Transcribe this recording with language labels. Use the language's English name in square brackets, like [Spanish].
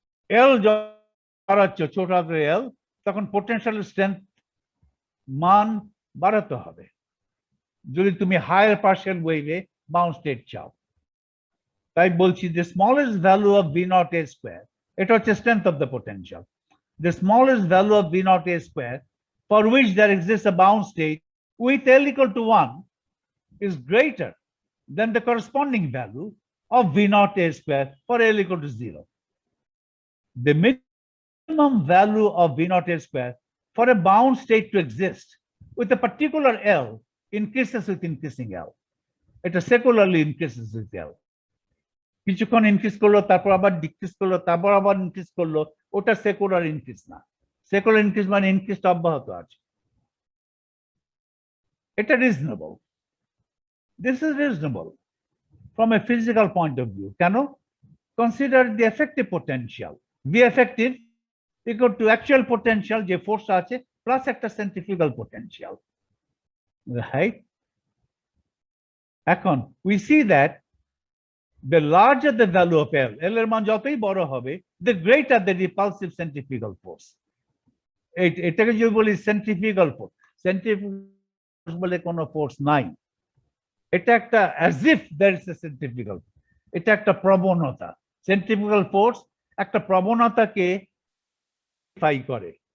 [Bangla] এল বাড়াচ্ছ ছোট হাতের এল, তখন পোটেনশিয়াল স্ট্রেংথ মান বাড়াতে হবে যদি তুমি হায়ার পার্শিয়াল ওয়েভে বাউন্স স্টেট চাও। তাই বলছি যে [English] Smallest value of v naught a square, এটা হচ্ছে strength of the potential. The smallest value of v naught a square for which there exists a bound state with L equal to 1 is greater than the corresponding value of v naught a square for L equal to 0. The minimum value of v naught a square for a bound state to exist with a particular L increases with increasing L. It secularly increases with L. [Bangla] কিছুক্ষণ increase করলো, তারপর আবার decrease করলো, তারপর আবার increase করলো, ওটা secular increase না। সেকুলার ইনক্রিজ মানে ইনক্রিজটা অব্যাহত আছে। [English] এটা reasonable, this is reasonable from a physical point of view. কেন? Consider the effective potential, v effective equal to actual potential [Bangla] যে ফোর্স আছে [English] Plus একটা centrifugal potential, right? এখন we see that the larger the value of L, [Bangla] L এর মান যতই বড় হবে, [English] the greater the repulsive centrifugal force. [Bangla] এটাকে যদি বলি সেন্ট্রিফিউগাল ফোর্স, সেন্ট্রিফিউগাল বলে কোনো ফোর্স নাই, এটা একটা [English] as if there is a centrifugal, [Bangla] এটা একটা প্রবণতা। সেন্ট্রিফিউগাল ফোর্স একটা প্রবণতাকে ফাই করে।